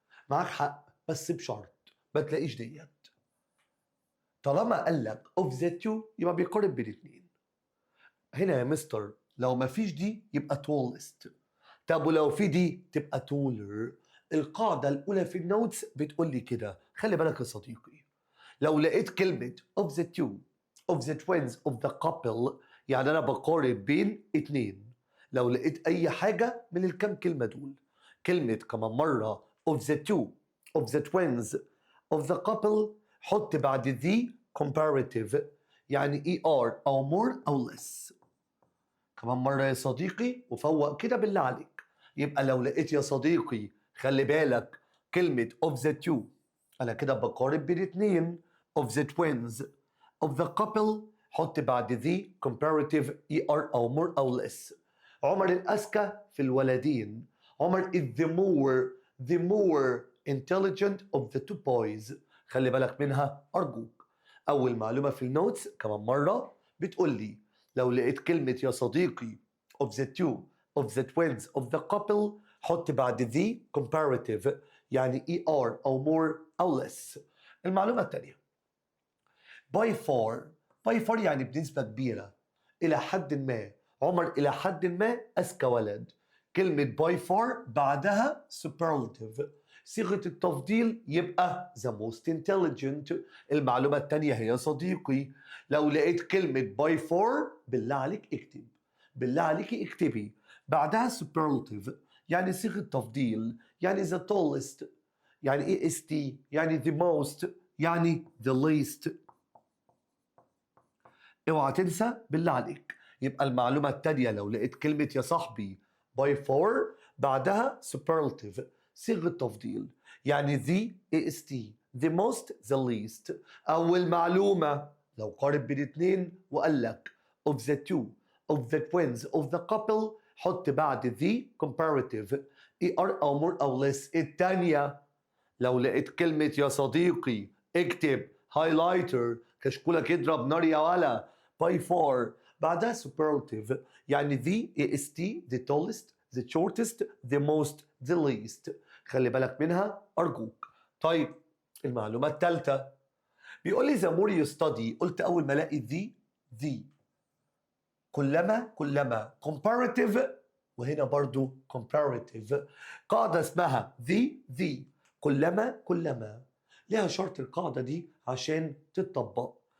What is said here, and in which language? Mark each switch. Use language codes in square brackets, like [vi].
[ar] معاك حق بس بشرط ما تلاقيش ديت. طالما قال لك of the two يبقى بيقارن بين اتنين. هنا يا مستر لو ما فيش دي يبقى tallest. طب ولو في دي تبقى taller. القاعدة الأولى في النوتس بتقول لي كده، خلي بالك يا صديقي. لو لقيت كلمة of the two of the twins of the couple يعني أنا بقارن بين اتنين. لو لقيت أي حاجة من الكام كلمة دول، كلمة كمان مرة of the two of the twins of the couple حط بعد the comparative يعني er أو more أو less. كمان مرة يا صديقي وفوق كده بالله عليك. يبقى لو لقيت يا صديقي خلي بالك كلمة of the two أنا كده بقارن بين اتنين of the twins of the couple حط بعد the comparative er أو more أو less. عمر الأذكى في الولدين. [en] عمر is the more intelligent of the two boys. [ar] خلي بالك منها أرجوك. أول معلومة في النوتس كمان مرة بتقول لي لو لقيت كلمة يا صديقي of the two of the twins of the couple حط بعد the comparative يعني er أو more أو less. المعلومة الثانية by far يعني بنسبة كبيرة إلى حد ما. عمر إلى حد ما أذكى ولد. كلمة by far بعدها superlative صيغة التفضيل يبقى the most intelligent. المعلومة الثانية هي يا صديقي لو لقيت كلمة by far بالله عليك اكتب، بالله عليك اكتبي بعدها superlative يعني صيغة تفضيل يعني the tallest يعني est يعني the most يعني the least. اوعى تنسى بالله عليك. يبقى المعلومة التانية لو لقيت كلمة يا صاحبي by far بعدها superlative صيغة تفضيل يعني the est the most the least. أول معلومة لو قارن بين اتنين وقال لك of the two of the twins of the couple حط بعد the comparative er أو more أو less. التانية لو لقيت كلمة يا صديقي اكتب highlighter كشكولك يضرب نار يا ولا by far بعدها superlative يعني the est the tallest the shortest the most the least. خلي بالك منها أرجوك. طيب المعلومة الثالثة بيقول لي the more you study قلت أول ما الاقي the كلما comparative وهنا برضو comparative قاعدة اسمها the كلما ليها شرط القاعدة دي عشان تتطبق.